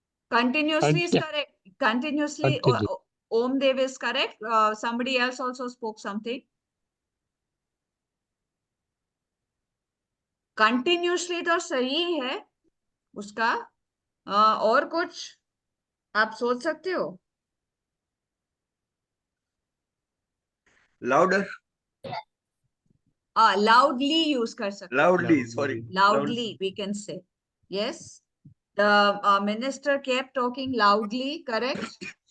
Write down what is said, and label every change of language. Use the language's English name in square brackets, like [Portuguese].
[English] Continuously is correct. Continuously, Continue. Om Dev is correct. Somebody else also spoke something. [Hindi] Continuously तो सही है उसका. और कुछ आप सोच सकते हो? [English] Louder. [Hindi] Loudly use कर सकते हो. [English] Loudly. Sorry. Loudly we can say. Yes. The minister kept talking loudly, correct?